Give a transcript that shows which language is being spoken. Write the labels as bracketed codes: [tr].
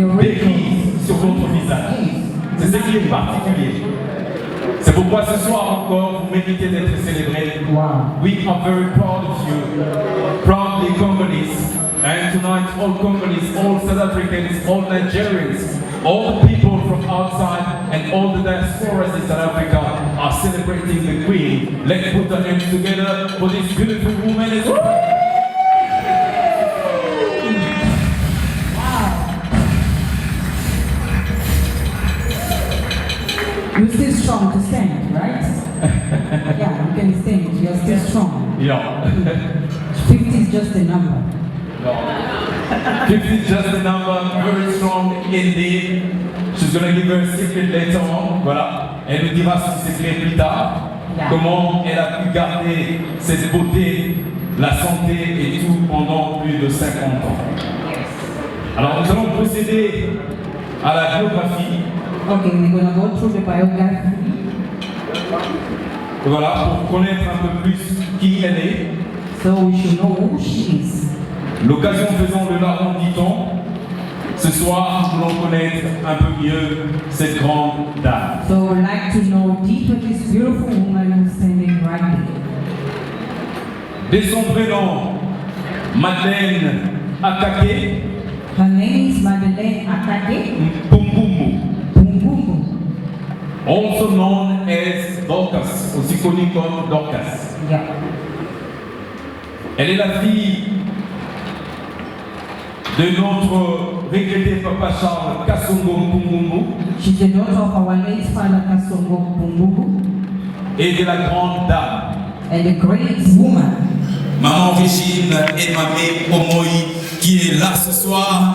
[fr] d'écrit sur votre visage. C'est ce qui est particulier. C'est pourquoi ce soir encore, vous méritez d'être célébrés. Wow. [en] We are very proud of you, proudly Congolese. And tonight, all Congolese, all South Africans, all Nigerians, all people from outside, and all the diasporas in South Africa are celebrating the Queen. Let's put our hands together for this beautiful woman. You're still strong to stand, right? Yeah, you can stand. You're still strong. Yeah. 50 is just a number. No. 50 is just a number, very strong indeed. She's going to give her a secret later on. [fr] Voilà. Elle nous dira son secret plus tard. [en] Yeah. [fr] Comment elle a pu garder cette beauté, la santé et tout pendant plus de 50 ans. Alors nous allons procéder à la biographie. [en] Okay, we're going to go through the biography. [fr] Voilà, pour connaître un peu plus qui elle est. [en] So we should know who she is. [fr] L'occasion faisant de la dit-on, ce soir, nous allons connaître un peu mieux cette grande dame. [en] So we'd like to know deeper this beautiful woman who's standing right there. [fr] Dès son prénom, Madeleine Akake, [en] Her name is Madeleine Akake Pumbumu, Pumbumbu, also known as Dorcas, [fr] aussi connue comme Dorcas. [en] yeah. [fr] Elle est la fille de notre regretté Papa Charles Kassongo Mbumbu [en] She's the daughter of our late father Kasongo Mbumbu [fr] et de la grande dame. [en] and a great woman. [fr] Maman Régine et Mamé Omoi qui est là ce soir.